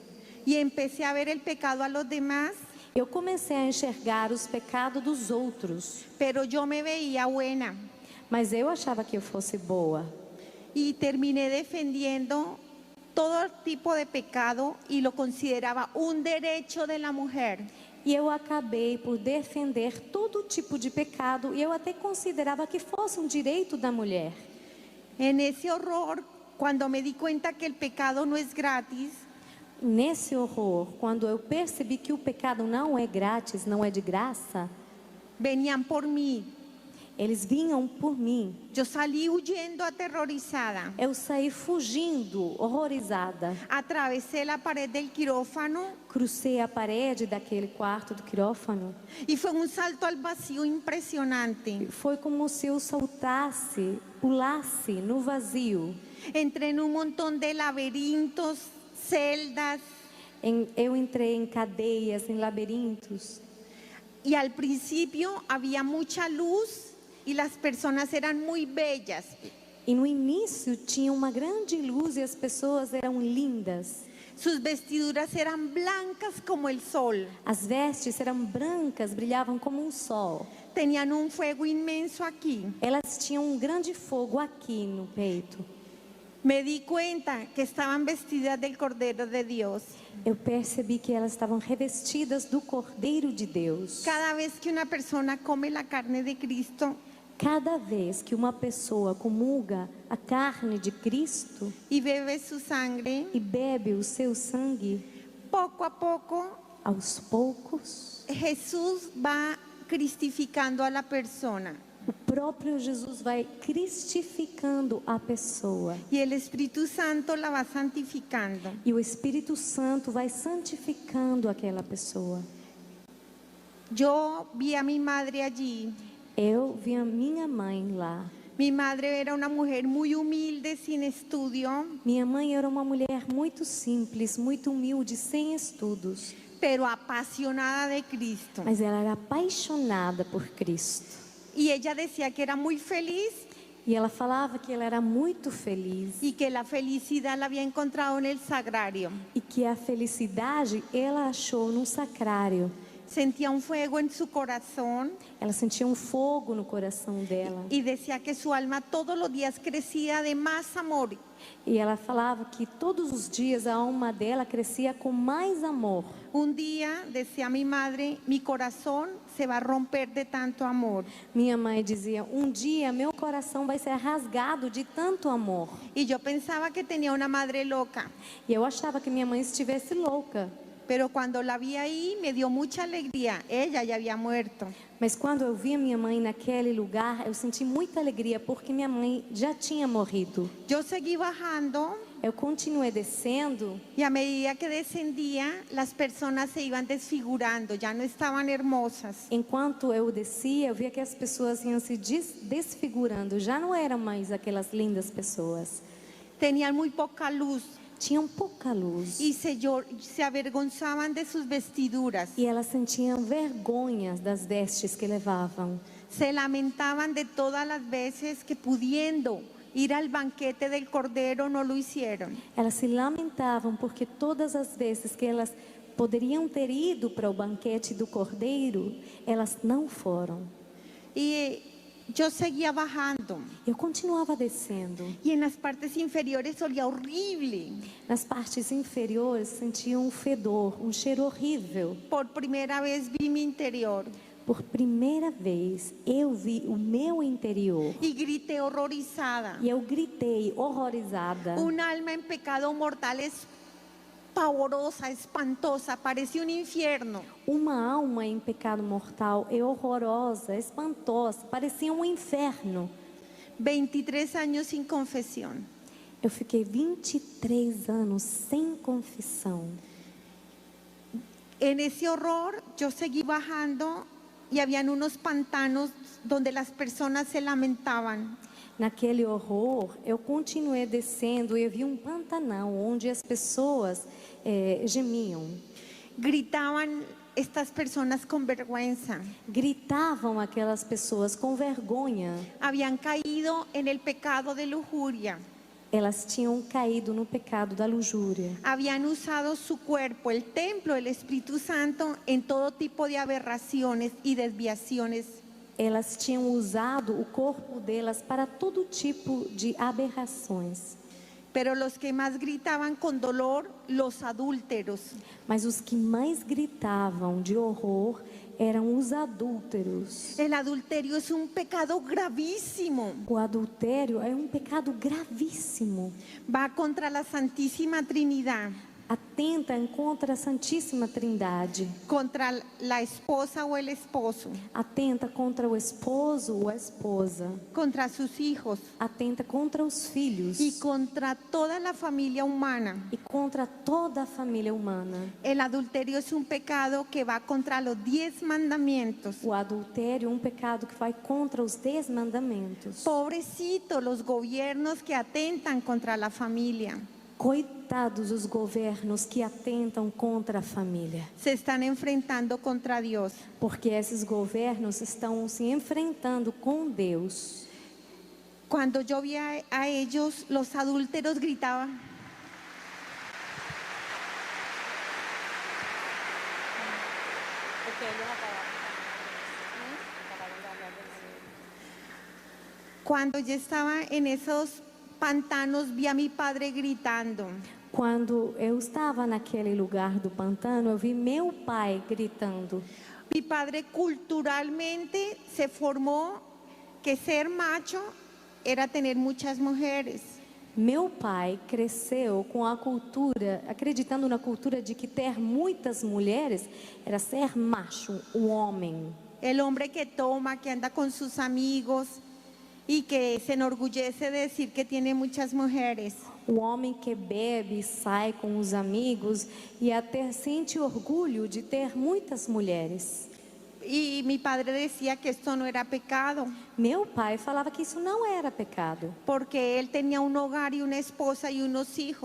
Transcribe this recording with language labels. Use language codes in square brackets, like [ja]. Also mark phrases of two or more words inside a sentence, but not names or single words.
[es] y empecé a ver el pecado a los demás, [pt] Eu comecei a enxergar os pecados dos outros, [es] pero yo me veía buena [pt] mas eu achava que eu fosse boa. [es] y terminé defendiendo todo tipo de pecado y lo consideraba un derecho de la mujer. [pt] E eu acabei por defender todo tipo de pecado e eu até considerava que fosse direito da mulher. [es] En ese horror, cuando me di cuenta que el pecado no es gratis, [pt] Nesse horror, quando eu percebi que o pecado não é grátis, não é de graça, [es] venían por mí. [pt] eles vinham por mim. [es] Yo salí huyendo aterrorizada. [pt] Eu saí fugindo, horrorizada. [es] Atravesé la pared del quirófano [pt] Crucei a parede daquele quarto do quirófano. [es] y fue un salto al vacío impresionante. [pt] Foi como se eu saltasse, pulasse no vazio. [es] Entré en un montón de laberintos, celdas, [pt] Eu entrei em cadeias, em labirintos. [es] y al principio había mucha luz y las personas eran muy bellas. [pt] E no início tinha uma grande luz e as pessoas eram lindas. [es] Sus vestiduras eran blancas como el sol. [pt] As vestes eram brancas, brilhavam como um sol. [es] Tenían un fuego inmenso aquí. [pt] Elas tinham um grande fogo aqui no peito. [es] Me di cuenta que estaban vestidas del Cordero de Dios. [pt] Eu percebi que elas estavam revestidas do Cordeiro de Deus. [es] Cada vez que una persona come la carne de Cristo [pt] Cada vez que uma pessoa comulga a carne de Cristo [es] y bebe su sangre, [pt] e bebe o seu sangue, [es] poco a poco [pt] aos poucos, [es] Jesús va cristificando a la persona [pt] o próprio Jesus vai cristificando a pessoa. [es] y el Espíritu Santo la va santificando. [pt] E o Espírito Santo vai santificando aquela pessoa. [es] Yo vi a mi madre allí. [pt] Eu vi a minha mãe lá. [es] Mi madre era una mujer muy humilde, sin estudio, [pt] Minha mãe era uma mulher muito simples, muito humilde, sem estudos. [es] pero apasionada de Cristo. [pt] Mas ela era apaixonada por Cristo. [es] Y ella decía que era muy feliz [pt] E ela falava que ela era muito feliz. [es] y que la felicidad la había encontrado en el sagrario. [pt] E que a felicidade ela achou num sacrário. [es] Sentía un fuego en su corazón [pt] Ela sentia um fogo no coração dela. [es] y decía que su alma todos los días crecía de más amor. [pt] E ela falava que todos os dias a alma dela crescia com mais amor. [es] Un día, decía mi madre, mi corazón se va a romper de tanto amor. [pt] Minha mãe dizia, dia meu coração vai ser rasgado de tanto amor. [es] Y yo pensaba que tenía una madre loca, [pt] E eu achava que minha mãe estivesse louca. [es] pero cuando la vi ahí me dio mucha alegría. Ella ya había muerto. [pt] Mas quando eu vi a minha mãe naquele lugar, eu senti muita alegria porque minha mãe já tinha morrido. [es] Yo seguí bajando [pt] Eu continuei descendo [es] y a medida que descendía, las personas se iban desfigurando, ya no estaban hermosas. [pt] enquanto eu descia, eu via que as pessoas iam se desfigurando. Já não eram mais aquelas lindas pessoas. [es] Tenían muy poca luz [pt] Tinham pouca luz. [es] y se avergonzaban de sus vestiduras. [pt] E elas sentiam vergonhas das vestes que levavam. [es] Se lamentaban de todas las veces que pudiendo ir al banquete del Cordero no lo hicieron. [pt] Elas se lamentavam porque todas as vezes que elas poderiam ter ido para o banquete do Cordeiro, elas não foram. [es] Y yo seguía bajando [pt] Eu continuava descendo. [es] y en las partes inferiores olía horrible. [pt] Nas partes inferiores sentia um fedor, um cheiro horrível. [es] Por primera vez vi mi interior. [pt] Por primeira vez, eu vi o meu interior. [es] y grité horrorizada. [pt] E eu gritei, horrorizada. [es] Un alma en pecado mortal es pavorosa, espantosa, parece un infierno. [pt] Uma alma em pecado mortal é horrorosa, espantosa, parecia um inferno. [es] 23 años sin confesión. [pt] Eu fiquei 23 anos sem confissão. [es] En ese horror yo seguí bajando y habían unos pantanos donde las personas se lamentaban. [pt] Naquele horror, eu continuei descendo e eu vi pantanal onde as pessoas gemiam. [es] Gritaban estas personas con vergüenza. [pt] Gritavam aquelas pessoas com vergonha. [es] Habían caído en el pecado de lujuria. [pt] Elas tinham caído no pecado da luxúria. [es] Habían usado su cuerpo, el templo del Espíritu Santo, en todo tipo de aberraciones y desviaciones. [pt] Elas tinham usado o corpo delas para todo tipo de aberrações. [es] Pero los que más gritaban con dolor, los adúlteros. [pt] Mas os que mais gritavam de horror eram os adúlteros. [es] El adulterio es un pecado gravísimo. [pt] O adultério é um pecado gravíssimo. [es] Va contra la Santísima Trinidad. [pt] Atenta contra a Santíssima Trindade. [es] Contra la esposa o el esposo. [pt] Atenta contra o esposo ou a esposa. [es] Contra sus hijos. [pt] Atenta contra os filhos. [es] Y contra toda la familia humana. [pt] E contra toda a família humana. [es] El adulterio es un pecado que va contra los 10 mandamientos. [pt] O adultério é um pecado que vai contra os 10 mandamentos. [es] Pobrecito los gobiernos que atentan contra la familia. [pt] Coitados os governos que atentam contra a família. [es] Se están enfrentando contra Dios. [pt] Porque esses governos estão se enfrentando com Deus. [es] Cuando yo vi a ellos, los adúlteros gritaban. Cuando yo estaba en esos pantanos, vi a mi padre gritando. [pt] Quando eu estava naquele lugar do pantano, eu vi meu pai gritando. [es] Mi padre culturalmente se formó que ser macho era tener muchas mujeres. [pt] Meu pai cresceu com a cultura, acreditando na cultura de que ter muitas mulheres era ser macho, um homem. [es] El hombre que toma, que anda con sus amigos y que se enorgullece de decir que tiene muchas mujeres. [pt] O homem que bebe, sai com os amigos e até sente orgulho de ter muitas mulheres. [es] Y mi padre decía que esto no era pecado. [pt] Meu pai falava que isso não era pecado. [es] Porque él tenía un hogar y una esposa y unos hijos.